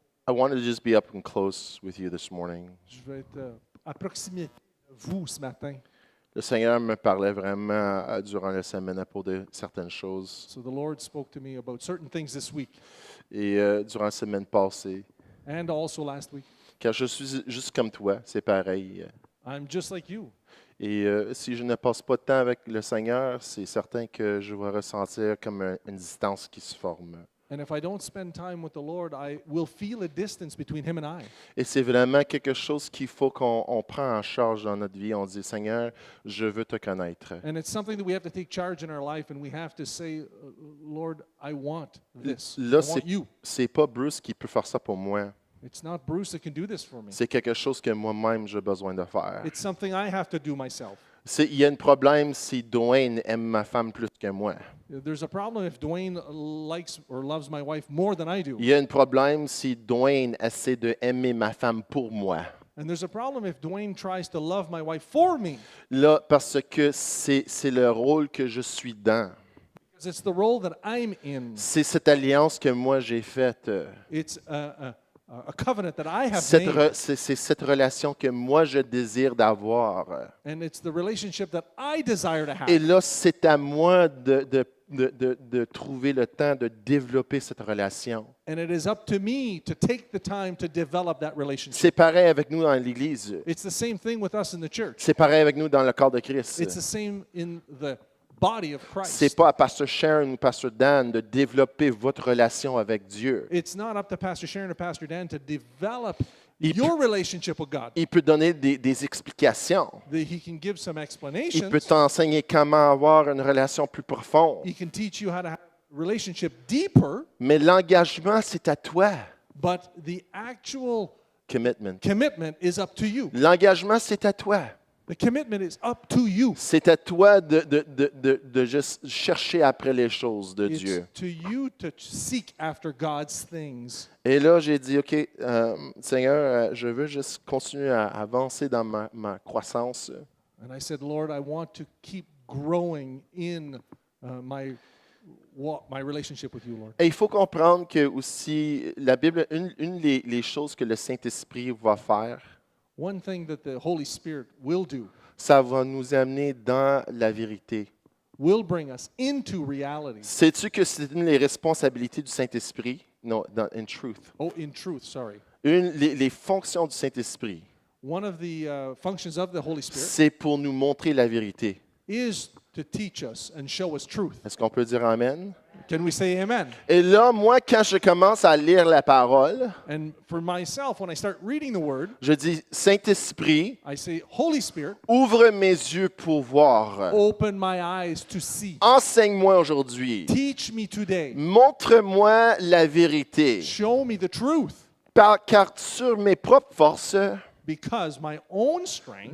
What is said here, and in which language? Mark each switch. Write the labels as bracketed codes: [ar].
[en] I wanted to just be up and close with you this morning. [fr] Je vais être à proximité de vous ce matin. Le Seigneur me parlait vraiment durant la semaine à propos de certaines choses. [en] So the Lord spoke to me about certain things this week [fr] Et durant la semaine passée, [en] and also last week. [fr] car je suis juste comme toi, c'est pareil. [en] I'm just like you. [fr] Et si je ne passe pas de temps avec le Seigneur, c'est certain que je vais ressentir comme une distance qui se forme. [en] And if I don't spend time with the Lord, I will feel a distance between Him and I. [fr] Et c'est vraiment quelque chose qu'il faut qu'on prenne en charge dans notre vie. On dit, Seigneur, je veux te connaître. [en] And it's something that we have to take charge in our life, and we have to say, Lord, I want this. [fr] Là, [en] I want you. [fr] c'est pas Bruce qui peut faire ça pour moi. [en] It's not Bruce that can do this for me. [fr] C'est quelque chose que moi-même j'ai besoin de faire. [en] It's something I have to do myself. [fr] Il y a un problème si Dwayne aime ma femme plus que moi. [en] There's a problem if Dwayne likes or loves my wife more than I do. [fr] Il y a un problème si Dwayne essaie d'aimer ma femme pour moi. [en] And there's a problem if Dwayne tries to love my wife for me. [fr] Là, parce que c'est le rôle que je suis dans. [en] Because it's the role that I'm in. [fr] C'est cette alliance que moi j'ai faite. [en] It's a covenant that I have made. [fr] C'est cette relation que moi je désire d'avoir. [en] And it's the relationship that I desire to have. [fr] Et là, c'est à moi de trouver le temps de développer cette relation. [en] And it is up to me to take the time to develop that relationship. [fr] C'est pareil avec nous dans l'Église. [en] It's the same thing with us in the church. [fr] C'est pareil avec nous dans le corps de Christ. [en] It's the same in the body of [fr] C'est [en] Christ. [fr] pas à Pasteur Sharon ou Pasteur Dan de développer votre relation avec Dieu. [en] It's not up to Pastor Sharon or Pastor Dan to develop [fr] Il [en] your relationship with God. [fr] Il peut donner des explications. [en] He can give some [fr] Il [en] explanations. [fr] peut t'enseigner comment avoir une relation plus profonde. [en] He can teach you how to have a relationship deeper, [fr] Mais l'engagement, c'est à toi. [en] but the actual Commitment. commitment is up to you. [fr] L'engagement, c'est à toi. [en] The commitment is up to you. [fr] C'est à toi de juste chercher après les choses de [en] It's [fr] Dieu. [en] to you to seek after God's things. [fr] Et là, j'ai dit, OK, Seigneur, je veux juste continuer à avancer dans ma croissance. [en] And I said, Lord, I want to keep growing in my relationship with you, Lord. [fr] Et il faut comprendre que aussi, la Bible, une des choses que le Saint-Esprit va faire, [en] One thing that the Holy Spirit will do [fr] ça va nous amener dans la vérité. [en] will bring us into reality. [fr] Sais-tu que c'est une des responsabilités du Saint-Esprit? [en] Non, in truth. Oh, in truth, sorry. [fr] Les fonctions du Saint-Esprit, [en] One of the functions of the Holy Spirit [fr] c'est pour nous montrer la vérité. [en] is to teach us and show us truth. [fr] Est-ce qu'on peut dire Amen? [en] Can we say amen? [fr] Et là, moi, quand je commence à lire la parole, [en] And for myself, when I start reading the Word, [fr] je dis, Saint-Esprit, [en] I say, Holy Spirit, [fr] ouvre mes yeux pour voir. [en] open my eyes to see. [fr] Enseigne-moi aujourd'hui. [en] Teach me today. [fr] Montre-moi la vérité. [en] Show me the truth. [fr] Car sur mes propres forces, [en] Because my own strength,